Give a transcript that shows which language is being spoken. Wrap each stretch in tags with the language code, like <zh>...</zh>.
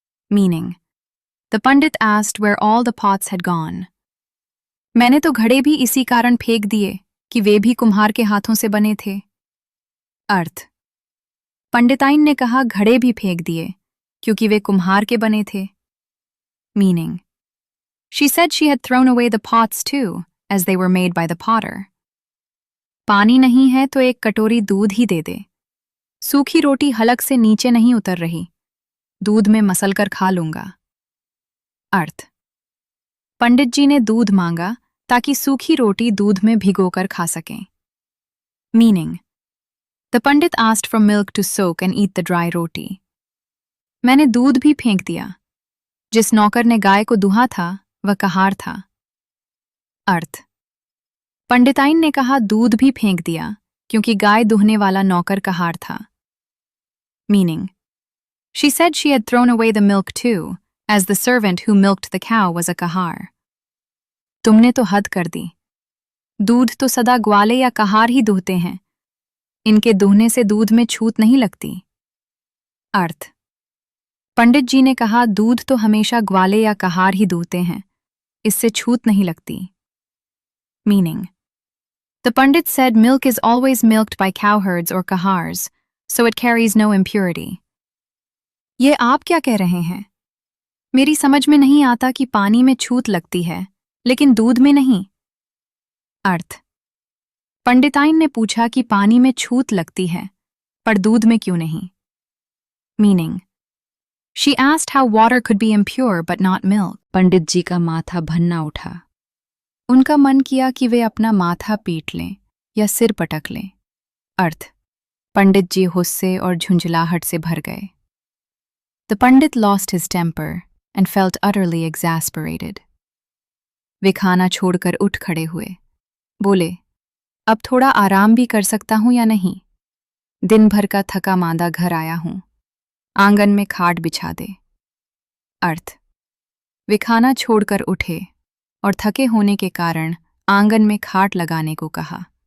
<en>Meaning, the Pandit asked where all the pots had gone.</en> <hi>मैंने तो घड़े भी इसी कारण फेंक दिए कि वे भी कुम्हार के हाथों से बने थे। अर्थ, पंडिताइन ने कहा घड़े भी फेंक दिए क्योंकि वे कुम्हार के बने थे।</hi> <en>Meaning, she said she had thrown away the pots too, as they were made by the potter.</en> <hi>पानी नहीं है तो 1 कटोरी दूध ही दे दे, सूखी रोटी हलक से नीचे नहीं उतर रही, दूध में मसल कर खा लूंगा। अर्थ, पंडित जी ने दूध मांगा ताकि सूखी रोटी दूध में भिगोकर खा सकें।</hi> <en>Meaning, the Pandit asked for milk to soak and eat the dry roti.</en> <hi>मैंने दूध भी फेंक दिया, जिस नौकर ने गाय को दुहा था वह कहार था। अर्थ, पंडिताइन ने कहा दूध भी फेंक दिया क्योंकि गाय दुहने वाला नौकर कहार था।</hi> <en>Meaning, she said she had thrown away the milk too, as the servant who milked the cow was a kahar.</en> <hi>तुमने तो हद कर दी, दूध तो सदा ग्वाले या कहार ही दुहते हैं, इनके दुहने से दूध में छूत नहीं लगती। अर्थ, पंडित जी ने कहा दूध तो हमेशा ग्वाले या कहार ही दुहते हैं, इससे छूत नहीं लगती।</hi> <en>Meaning, The Pandit said milk is always milked by cowherds or kahars, so it carries no impurity.</en> <hi>ये आप क्या कह रहे हैं? मेरी समझ में नहीं आता कि पानी में छूत लगती है, लेकिन दूध में नहीं। अर्थ: पंडिताइन ने पूछा कि पानी में छूत लगती है, पर दूध में क्यों नहीं?</hi> <en>Meaning: She asked how water could be impure but not milk.</en> <hi>पंडित जी का माथा भन्ना उठा। उनका मन किया कि वे अपना माथा पीट लें या सिर पटक लें। अर्थ: पंडित जी गुस्से और झुंझलाहट से भर गए।</hi> <en>The Pandit lost his temper and felt utterly exasperated.</en> <hi>वे खाना छोड़कर उठ खड़े हुए। बोले, अब थोड़ा आराम भी कर सकता हूं या नहीं? दिन भर का थका मांदा घर आया हूं। आंगन में खाट बिछा दे। अर्थ: वे खाना छोड़कर उठे और थके होने के कारण आंगन में खाट लगाने को कहा।</hi>